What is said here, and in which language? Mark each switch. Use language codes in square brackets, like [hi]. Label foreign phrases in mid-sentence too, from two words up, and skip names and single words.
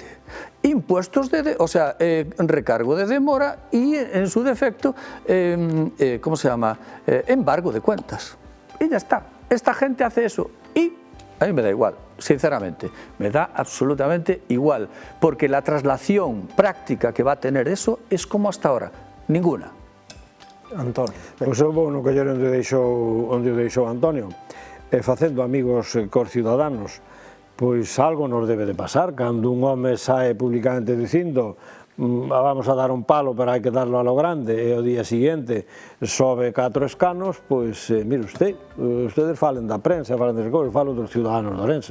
[es] Impuestos recargo de demora y, en su defecto, embargo de cuentas. Y ya está. Esta gente hace eso y a mí me da igual, sinceramente, me da absolutamente igual, porque la traslación práctica que va a tener eso es como hasta ahora, ninguna. Antonio. [gl] Pois eu vou no coller onde o deixou Antonio, facendo amigos cos ciudadanos, pois [es] algo nos debe de pasar, [gl] cando un home sae públicamente dicindo [es] vamos a dar un palo, [gl] pero hai que [es] darlo a lo grande, [gl] e o día seguinte sobe 4 escanos, pois, [es] mire ustedes [gl] falen da prensa, falen das cousas, falo dos ciudadanos de Ourense.